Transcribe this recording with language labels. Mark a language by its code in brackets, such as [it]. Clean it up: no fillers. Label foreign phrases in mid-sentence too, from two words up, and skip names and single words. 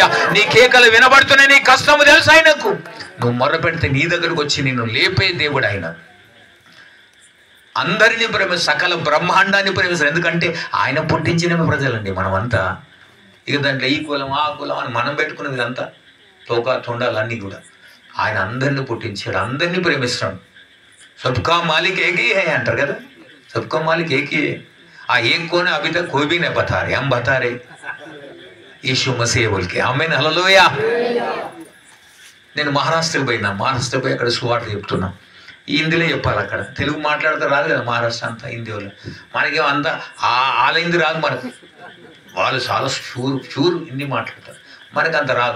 [te] నీ కేకలు వినబడుతున్నాయి, నీ కష్టము తెలుసు ఆయనకు. నువ్వు మొర్ర పెడితే నీ దగ్గరకు వచ్చి నిన్ను లేపే దేవుడు ఆయన. అందరినీ సకల బ్రహ్మాండాన్ని ప్రేమిస్తారు. ఎందుకంటే ఆయన పుట్టించిన ప్రజలండి మనమంతా. ఇక దాంట్లో ఈ కులం ఆ కులం అని మనం పెట్టుకున్నది అంతా తోక తొండాలన్నీ కూడా. ఆయన అందరినీ పుట్టించాడు, అందరినీ ప్రేమిస్తాడు. [hi] सबका मालिक एकी है [te] అంటారు కదా, [hi] सबका मालिक एकी है. आ एक कौने अभी तक कोई भी नहीं बता रे, हम बता रे यीशु मसीह बोलके. [te] ఆమేన్, హల్లెలూయా. నేను మహారాష్ట్రకి పోయి అక్కడ సువార్త చెప్తున్నా. హిందీలో చెప్పాలి, అక్కడ తెలుగు మాట్లాడితే రాదు కదా, మహారాష్ట్ర అంతా హిందీ వాళ్ళు. మనకేమో అంతా వాళ్ళ హిందీ రాదు మనకు, వాళ్ళు చాలా షూర్ హిందీ మాట్లాడతారు, మనకు అంత రాదు.